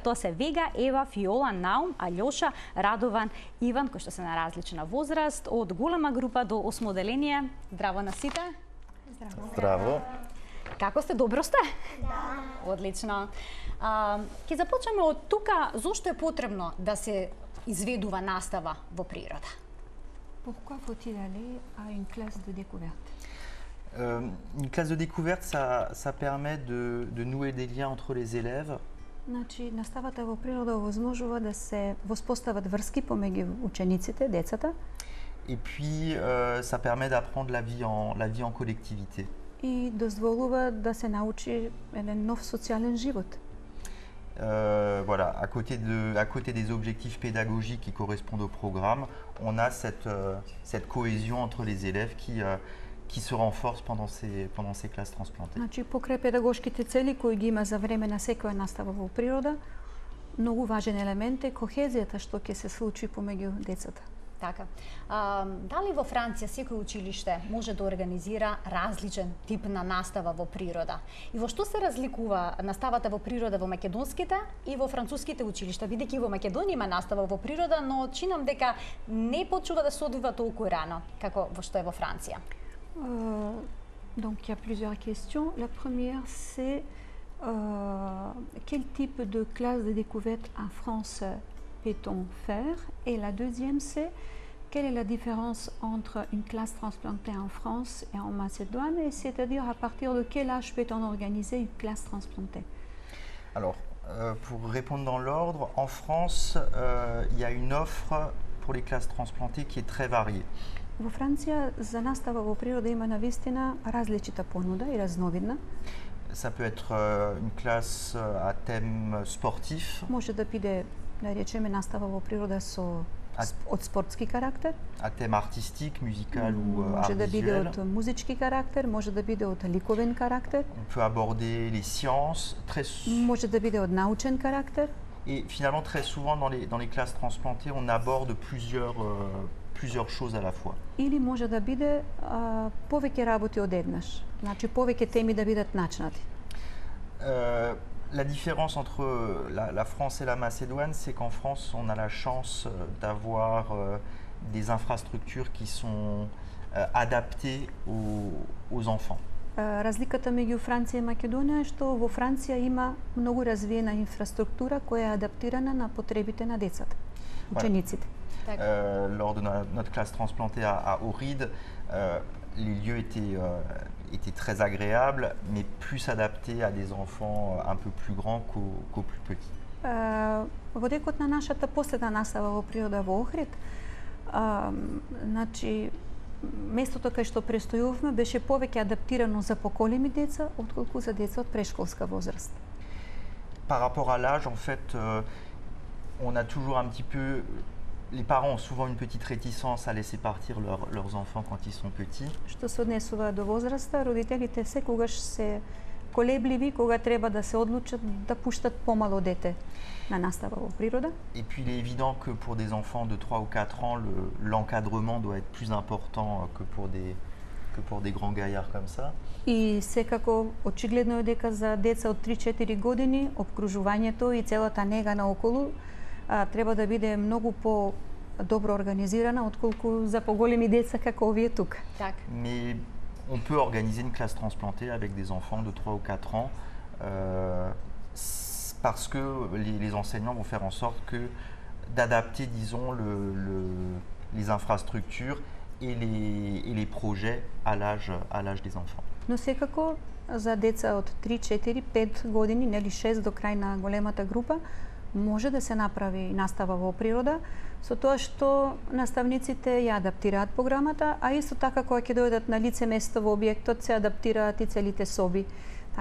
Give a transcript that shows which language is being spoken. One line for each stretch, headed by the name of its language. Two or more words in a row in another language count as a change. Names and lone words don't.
Macedonian: Тоа се Вега, Ева, Фиола, Наум, Алјоша, Радован, Иван, кои што се на различна возраст, од голема група до 8 оделение. Здраво на сите. Здраво. Здраво. Како сте? Добро сте? Да. Одлично. Ќе започнеме од тука. Зошто е потребно да се изведува настава во природа?
French: Pourquoi faut-il aller à une classe de découverte? Une classe de découverte, ça permet de nouer des liens entre les élèves.
Macedonian: Значи, наставата во природа овозможува да се воспостават врски помеѓу учениците, децата.
French: Et puis, ça permet d'apprendre la vie en collectivité.
Macedonian: И дозволува да се научи еден нов социјален живот.
French: Voilà, à côté des objectifs pédagogiques qui correspondent au programme, on a cette cohésion entre les élèves qui se renforce pendant ces classes transplantées.
Macedonian: Значи, покрај педагошките цели кои ги има за време на секоја настава во природа, многу важен елемент е кохезијата што ќе се случи помеѓу децата. Така. Дали во Франција секој училиште може да организира различен тип на настава во природа? И во што се разликува наставата во природа во македонските и во француските училишта? Бидејќи во Македонија има настава во природа, но чинам дека не почува да се одвива толку рано како во што е во Франција.
French: Donc il y a plusieurs questions. La première c'est quel type de classe de découverte en France peut-on faire? Et la deuxième c'est quelle est la différence entre une classe transplantée en France et en Macédoine, et c'est-à-dire à partir de quel âge peut-on organiser une classe transplantée? Alors, pour répondre dans l'ordre, en France, il y a une offre pour les classes transplantées qui est très variée.
Macedonian: Во Франција за настава во природа има навистина различита понуда и разновидна.
French: Ça peut être une classe à thème sportif.
Macedonian: Може да биде, да речеме, настава во природа со од спортски карактер.
French: À thème artistique, musical ou art
Macedonian: Може да биде
French: visuel.
Macedonian: од музички карактер, може да биде од ликовен карактер.
French: On peut aborder les sciences,
Macedonian: Може да биде од научен карактер.
French: Et finalement, très souvent, dans les classes transplantées, on aborde plusieurs choses à la fois.
Macedonian: Или може да биде повеќе работи одеднаш. Значи повеќе теми да бидат начнати.
French: La différence entre la France et la Macédoine, c'est qu'en France, on a la chance d'avoir des infrastructures qui sont adaptées aux enfants.
Macedonian: Разликата меѓу Франција и Македонија е што во Франција има многу развиена инфраструктура која е адаптирана на потребите на децата, учениците.
French: Lors de notre classe transplantée à Ohrid, les lieux étaient très agréables, mais plus adaptés à des enfants un peu plus grands qu'aux plus petits.
Macedonian: Во декот на нашата последна настава во природа во Охрид, значи местото кај што престојувавме беше повеќе адаптирано за поколеми деца отколку за деца од прешколска возраст.
French: Par rapport à l'âge, en fait, on a toujours un petit peu... Les parents ont souvent une petite réticence à laisser partir leurs enfants quand ils sont petits.
Macedonian: Што се однесува до возраста, родителите секогаш се колебливи кога треба да се одлучат да пуштат помало дете на настава во природа.
French: Et puis il est évident que pour des enfants de 3 ou 4 ans, l'encadrement doit être plus important que pour des grands gaillards comme ça.
Macedonian: И секако очигледно е дека за деца од 3-4 години опкружувањето и целата нега наоколу треба да биде многу по-добро организирана отколку за поголеми деца како овие тука.
French: Mais on peut organiser une classe transplantée avec des enfants de 3 ou 4 ans parce que les enseignants vont faire en sorte d'adapter, disons, les infrastructures et les projets à l'âge des enfants.
Macedonian: Но секако за деца од 3, 4, 5 години, нели 6 до крај на големата група, може да се направи настава во природа, со тоа што наставниците ја адаптираат програмата, а исто така кога ќе дојдат на лице место во објектот се адаптираат и целите соби.